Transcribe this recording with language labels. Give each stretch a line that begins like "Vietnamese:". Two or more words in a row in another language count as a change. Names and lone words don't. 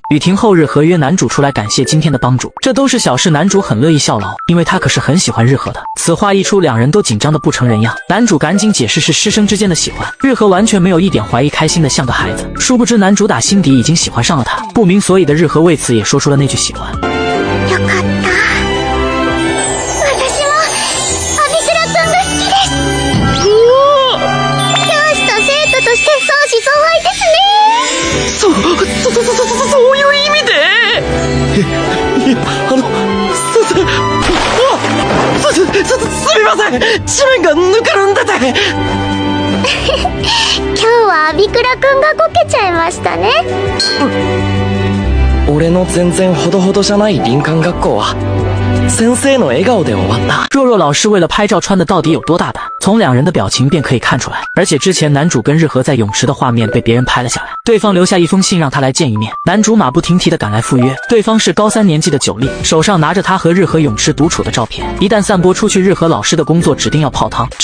Chinese: 雨停后，日和约男主出来感谢今天的帮助，这都是小事，男主很乐意效劳，因为他可是很喜欢日和的。此话一出，两人都紧张得不成人样，男主赶紧解释是师生之间的喜欢，日和完全没有一点怀疑，开心的像个孩子。殊不知男主打心底已经喜欢上了他，不明所以的日和为此也说出了那句喜欢。
Japanese: よかった。私もアビスラくんが好きです。教師と生徒として相思相愛ですね。そういう意味で。先生。すみません、地面がぬかるんでて。今日はアビクラくんがこけちゃいましたね。俺の全然ほどほどじゃない林間学校は先生の笑顔で終わった。
Chinese: 若老师为了拍照穿的到底有多大胆，从两人的表情便可以看出来。而且之前男主跟日和在泳池的画面被别人拍了下来，对方留下一封信让他来见一面，男主马不停蹄的赶来赴约。对方是高3年级的九莉，手上拿着他和日和泳池独处的照片，一旦散播出去，日和老师的工作指定要泡汤。